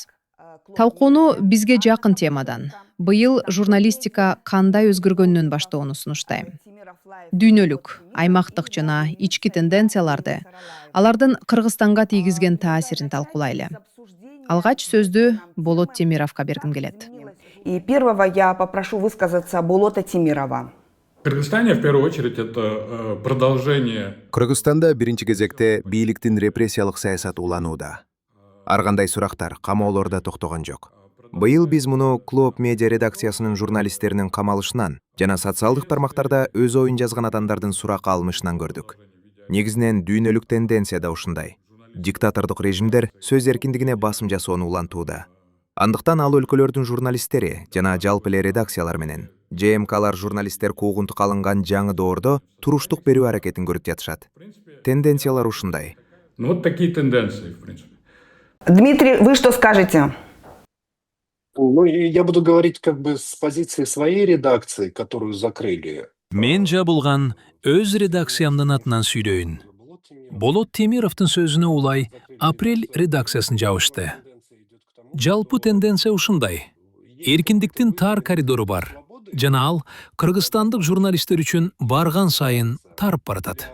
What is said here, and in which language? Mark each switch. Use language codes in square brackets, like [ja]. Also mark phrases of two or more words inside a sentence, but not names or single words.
[ky] Талкууну бизге жакын темадан, быйыл журналистика кандай өзгөргөнүнөн баштоону сунуштайм. Дүйнөлүк, аймактык жана ички тенденцияларды, алардын Кыргызстанга тийгизген таасирин талкуулайлы. Алгач сөздү Болот Темировго бергим келет. [ru] И первого я попрошу высказаться Болота Темирова. В Кыргызстане, в первую очередь, это продолжение. [ky] Кыргызстанда биринчи кезекте бийликтин репрессиялык саясаты уланууда. Ар кандай сурактар, камоолордо токтогон жок. Быйыл биз муну Клоп медиа редакциясынын журналисттеринин камалышынан жана социалдык тармактарда өз оюн жазган адамдардын суракка алынышынан көрдүк. Негизинен дүйнөлүк тенденция да ушундай. Диктатордук режимдер сөз эркиндигине басым жасоону улантууда. Андыктан ал өлкөлөрдүн журналисттери жана жалпы эле редакциялар менен ЖМКлар журналисттер куугунтукка алынган жаңы доордо туруштук берүү аракетин көрүп жатышат. Тенденциялар ушундай. [ru] Ну вот такие тенденции, в принципе. Дмитрий, вы что скажете? Ну, я буду говорить как бы с позиции своей редакции, которую закрыли. [ky] Мен жабылган өз редакциямдын атынан сүйлөйүн. Болот Темировдун сөзүнө улай апрель редакциясын жабышты. Жалпы тенденция ушундай. Эркиндиктин тар коридору бар. Жана ал кыргызстандык журналисттер үчүн барган сайын тарып баратат.